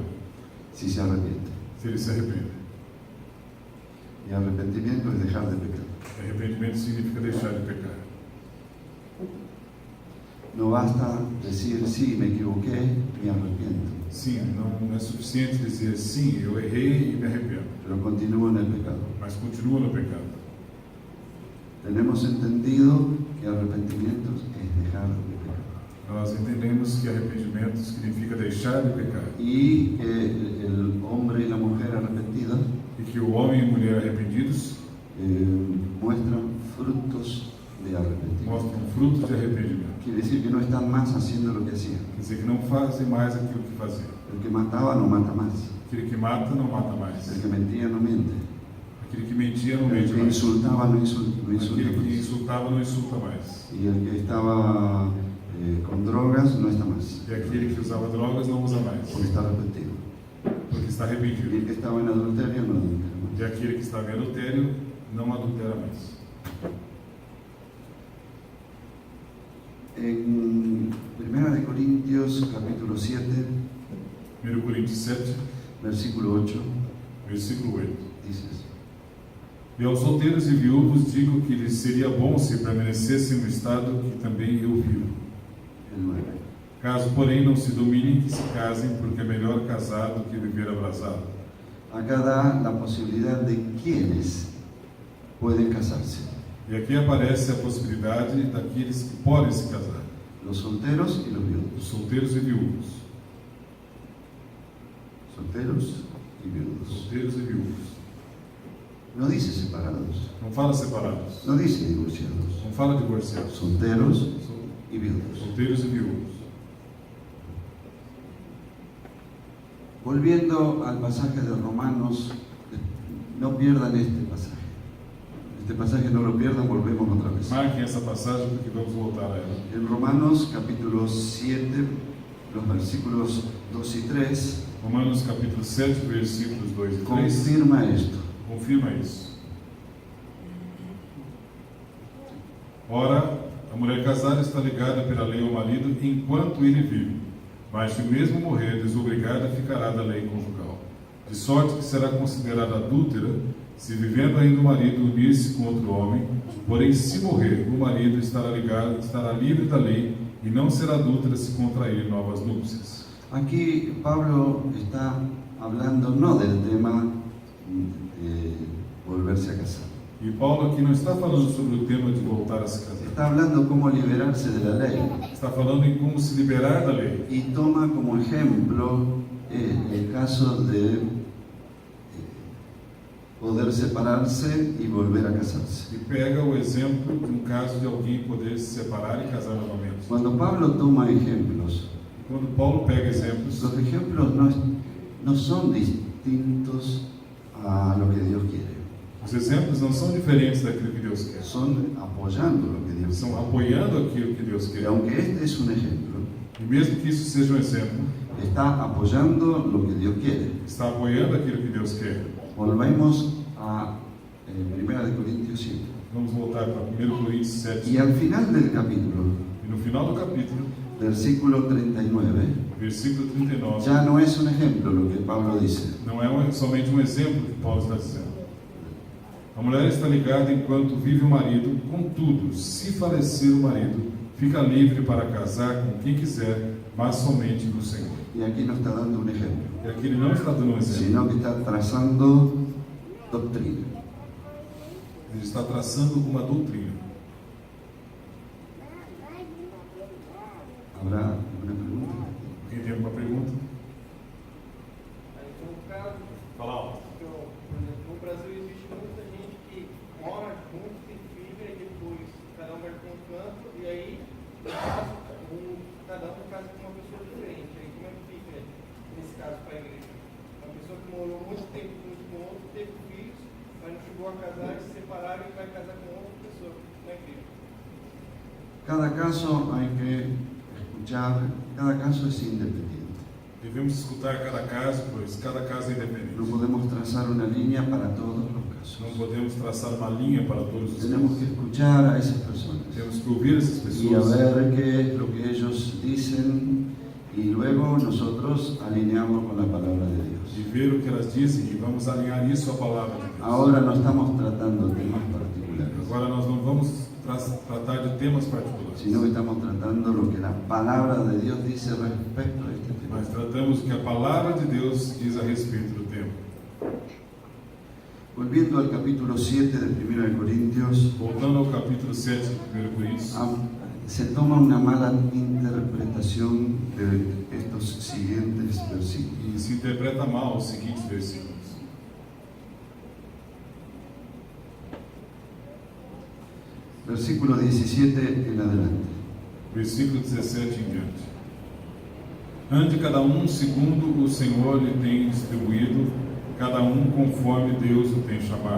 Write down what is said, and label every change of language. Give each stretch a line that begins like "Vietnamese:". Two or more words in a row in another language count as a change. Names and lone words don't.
Spanish: Si se arrepiente.
Portuguese: se ele se arrepende.
Spanish: Y arrepentimiento es dejar de pecar.
Portuguese: Arrependimento significa deixar de pecar.
Spanish: No basta decir, sí, me equivoqué, me arrepiento,
Portuguese: Sim, não é suficiente dizer sim, eu errei e me arrependo,
Spanish: pero continúo en el pecado.
Portuguese: mas continua no pecado.
Spanish: Tenemos entendido que arrepentimiento es dejar de pecar.
Portuguese: Nós entendemos que arrependimento significa deixar de pecar
Spanish: Y que el hombre y la mujer arrepentidos
Portuguese: e que o homem e mulher arrependidos
Spanish: muestran frutos de arrepentimiento.
Portuguese: mostram frutos de arrependimento.
Spanish: Quiere decir que no están más haciendo lo que hacían.
Portuguese: Quer dizer que não fazem mais aquilo que faziam.
Spanish: El que mataba no mata más.
Portuguese: Aquele que mata não mata mais.
Spanish: El que mentía no miente.
Portuguese: Aquele que mentia não
Spanish: El
Portuguese: mente
Spanish: que
Portuguese: mais.
Spanish: insultaba no insulta
Portuguese: Aquele que
Spanish: más.
Portuguese: insultava não insulta mais.
Spanish: Y el que estaba con drogas no está más.
Portuguese: E aquele que usava drogas não usa mais,
Spanish: Porque está arrepentido.
Portuguese: porque está
Spanish: Y
Portuguese: arrependido.
Spanish: el que estaba en adulterio no adultera más.
Portuguese: E aquele que estava em adultério não adultera mais.
Spanish: En 1 de Corintios capítulo 7,
Portuguese: 1 Coríntios 7,
Spanish: versículo 8,
Portuguese: versículo 8.
Spanish: dices,
Portuguese: E aos solteiros e viúvos digo que lhes seria bom se permanecessem no estado que também eu vivo.
Spanish: el 9.
Portuguese: Caso, porém, não se dominem, que se casem, porque é melhor casar do que viver abrasado.
Spanish: Acá da la posibilidad de quienes pueden casarse.
Portuguese: E aqui aparece a possibilidade daqueles que podem se casar,
Spanish: Los solteros y los
Portuguese: os
Spanish: viudos.
Portuguese: solteiros e viúvos.
Spanish: Solteros y viudos.
Portuguese: Solteiros e viúvos.
Spanish: No dice separados,
Portuguese: Não fala separados,
Spanish: no dice divorciados.
Portuguese: não fala divorciados.
Spanish: Solteros y viudos.
Portuguese: Solteiros e viúvos.
Spanish: Volviendo al pasaje de Romanos, no pierdan este pasaje. Este pasaje no lo pierdan, volvemos otra vez.
Portuguese: Marquem essa passagem porque vamos voltar a ela.
Spanish: En Romanos capítulo 7, los versículos 2 y 3,
Portuguese: Romanos capítulo 7, versículos 2 e 3,
Spanish: confirma esto.
Portuguese: confirma isso. Ora, a mulher casada está ligada pela lei ao marido enquanto ele vive, mas se mesmo morrer, desobrigada ficará da lei conjugal. De sorte que será considerada adúltera se vivendo ainda o marido unir-se com outro homem, porém se morrer, o marido estará livre da lei e não será adúltera se contrair novas núpcias.
Spanish: Aquí Pablo está hablando no del tema de volverse a casar.
Portuguese: E Paulo aqui não está falando sobre o tema de voltar a se casar.
Spanish: Está hablando cómo liberarse de la ley
Portuguese: Está falando em como se liberar da lei.
Spanish: y toma como ejemplo el caso de poder separarse y volver a casarse.
Portuguese: E pega o exemplo de um caso de alguém poder se separar e casar novamente.
Spanish: Cuando Pablo toma ejemplos,
Portuguese: E quando Paulo pega exemplos,
Spanish: los ejemplos no son distintos a lo que Dios quiere,
Portuguese: os exemplos não são diferentes daquilo que Deus quer.
Spanish: son apoyando lo que Dios
Portuguese: São
Spanish: quiere.
Portuguese: apoiando aquilo que Deus
Spanish: Y
Portuguese: quer.
Spanish: aunque este es un ejemplo,
Portuguese: E mesmo que isso seja um exemplo,
Spanish: está apoyando lo que Dios quiere.
Portuguese: está apoiando aquilo que Deus quer.
Spanish: Volvemos a 1 de Corintios 7.
Portuguese: Vamos voltar para 1 Coríntios 7.
Spanish: Y al final del capítulo,
Portuguese: E no final do capítulo,
Spanish: versículo 39,
Portuguese: versículo 39,
Spanish: ya no es un ejemplo lo que Pablo dice.
Portuguese: não é somente um exemplo que Paulo está dizendo. A mulher está ligada enquanto vive o marido, contudo, se falecer o marido, fica livre para casar com quem quiser, mas somente no Senhor.
Spanish: Y aquí no está dando un ejemplo,
Portuguese: E aqui ele não está dando um exemplo,
Spanish: sino que está trazando doctrina.
Portuguese: ele está traçando uma doutrina.
Spanish: ¿Habrá alguna pregunta?
Portuguese: Alguém tem alguma pergunta? Aí tem um caso, Fala alto. que, por exemplo, no Brasil existe muita gente que mora junto, tem filho, e depois cada um vai para um canto, e aí cada um casa com uma pessoa diferente. Aí como é que fica nesse caso para a igreja? Uma pessoa que morou muito tempo junto com outro, teve filhos, mas não chegou a casar, e se separaram e vai casar com outra pessoa na igreja.
Spanish: Cada caso hay que escuchar, cada caso es independiente.
Portuguese: Devemos escutar cada caso, pois cada caso é
Spanish: No
Portuguese: independente.
Spanish: podemos trazar una línea para todos los
Portuguese: Não
Spanish: casos.
Portuguese: podemos traçar uma linha para todos os
Spanish: Tenemos que
Portuguese: casos.
Spanish: escuchar a esas personas
Portuguese: Temos que ouvir essas
Spanish: y a
Portuguese: pessoas
Spanish: ver qué es lo que ellos dicen y luego nosotros alineamos con la palabra de
Portuguese: e
Spanish: Dios.
Portuguese: ver o que elas dizem e vamos alinhar isso à palavra de Deus.
Spanish: Ahora no estamos tratando temas particulares,
Portuguese: Agora nós não vamos tratar de temas particulares,
Spanish: sino que estamos tratando lo que la palabra de Dios dice respecto a este tema.
Portuguese: mas tratamos o que a palavra de Deus diz a respeito do tema.
Spanish: Volviendo al capítulo 7 de 1 de Corintios,
Portuguese: Voltando ao capítulo 7 de 1 Coríntios,
Spanish: se toma una mala interpretación de estos siguientes versículos.
Portuguese: e se interpreta mal os seguintes versículos.
Spanish: Versículo 17 en adelante.
Portuguese: Versículo 17 em diante. Ande cada um segundo o Senhor lhe tem distribuído, cada um conforme Deus o tem chamado.